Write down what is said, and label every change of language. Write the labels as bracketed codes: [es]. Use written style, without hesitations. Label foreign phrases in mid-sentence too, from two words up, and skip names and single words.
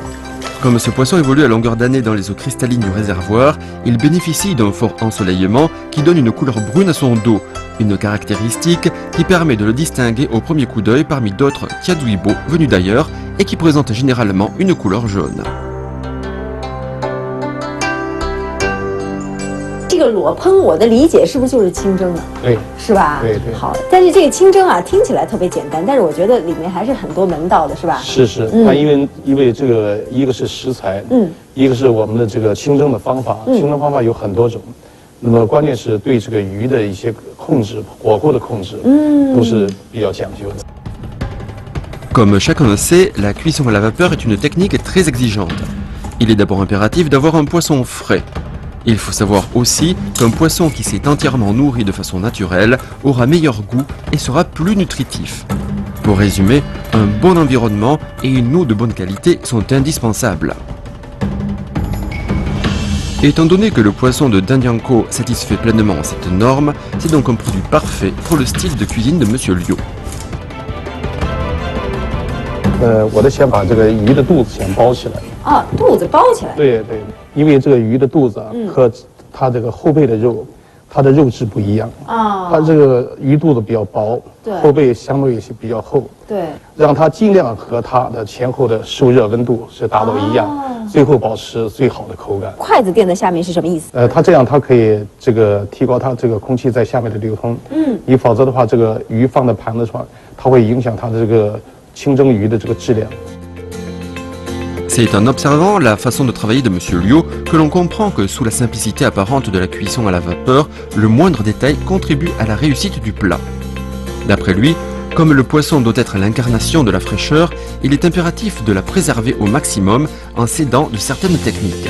[fr] Comme ce poisson évolue à longueur d'année dans les eaux cristallines du réservoir, il bénéficie d'un fort ensoleillement qui donne une couleur brune à son dos, une caractéristique qui permet de le distinguer au premier coup d'œil parmi d'autres tiaoduibo venus d'ailleurs et qui présentent généralement une couleur jaune. [zh] 这个裸烹，我的理解是不是就是清蒸啊？对，是吧？对对。好，但是这个清蒸啊，听起来特别简单，但是我觉得里面还是很多门道的，是吧？是，它因为这个一个是食材，一个是我们的这个清蒸的方法，清蒸方法有很多种，那么关键是对这个鱼的一些控制，火候的控制，都是比较讲究的。 [fr] Comme chacun le sait, la cuisson à la vapeur est une technique très exigeante. Il est d'abord impératif d'avoir un poisson frais. Il faut savoir aussi qu'un poisson qui s'est entièrement nourri de façon naturelle aura meilleur goût et sera plus nutritif. Pour résumer, un bon environnement et une eau de bonne qualité sont indispensables. Étant donné que le poisson de Danjiangkou satisfait pleinement cette norme, c'est donc un produit parfait pour le style de cuisine de Monsieur Liu. [zh] 我的先把这个鱼的肚子先包起来。啊，肚子包起来。对对，因为这个鱼的肚子啊和它这个后背的肉，它的肉质不一样啊。它这个鱼肚子比较薄，对，后背相对比较厚，对，让它尽量和它的前后的受热温度是达到一样，最后保持最好的口感。筷子垫在下面是什么意思？它这样它可以这个提高它这个空气在下面的流通。你否则的话，这个鱼放在盘子上，它会影响它的这个。清蒸鱼的这个质量。 [fr] C'est en observant la façon de travailler de Monsieur Liu que l'on comprend que sous la simplicité apparente de la cuisson à la vapeur, le moindre détail contribue à la réussite du plat. D'après lui, comme le poisson doit être l'incarnation de la fraîcheur, il est impératif de la préserver au maximum en s'aidant de certaines techniques.